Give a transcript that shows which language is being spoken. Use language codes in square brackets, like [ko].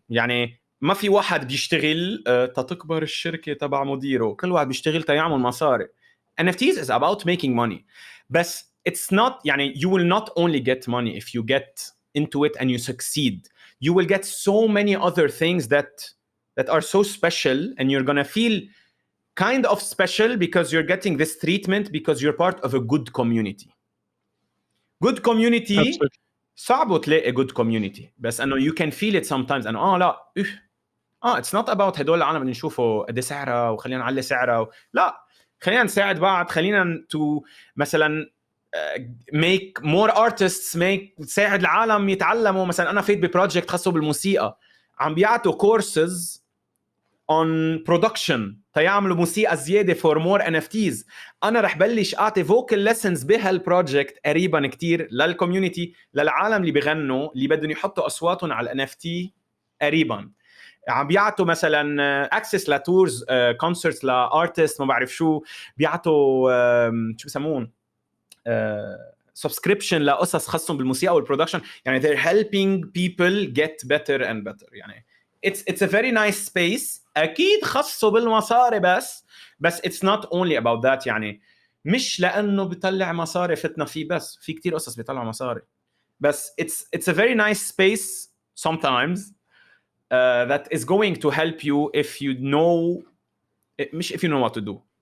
[ar] يعني ما في واحد بيشتغل تتكبر الشركة تبع مديره، كل واحد بيشتغل تيعمل مصاري. [en] NFTs is about making money. بس it's not يعني you will not only get money if you get into it and you succeed. You will get so many other things that are so special and you're gonna feel kind of special because you're getting this treatment because you're part of a good community. Good community. Absolutely. [ar] صعب تلاقي good community بس انه [en] you can feel it sometimes [ar] انه لا [en] it's not about [ar] هدول العالم اللي نشوفه قد سعرها وخلينا نعلي سعرها لا خلينا نساعد بعض خلينا to مثلا [en] make more artists [ar] تساعد العالم يتعلموا. مثلا انا فيت ببروجكت خاصه بالموسيقى عم بيعطوا [en] courses on production [ar] تيعملوا موسيقى زيادة [en] for more NFTs. [ar] أنا رح بلش أعطي [en] vocal lessons [ar] بهالبروجكت قريبا كتير للكوميونيتي للعالم اللي بغنوا اللي بدهم يحطوا أصواتهم على NFT قريبا. عم بيعطوا مثلا access لتورز concerts لارتست ما بعرف شو بيعطوا شو بسمون subscription لقصص خاصهم بالموسيقى والبرودكشن. [en] يعني they're helping people get better and better. يعني it's a very nice space. [ar] أكيد خصوا بالمصاري بس [en] it's not only about that. [ar] يعني مش لأنه بيطلع مصاري فتنا فيه بس في كتير قصص بيطلع مصاري بس [en] it's a very nice space sometimes that is going to help you if you know مش if you know what to do.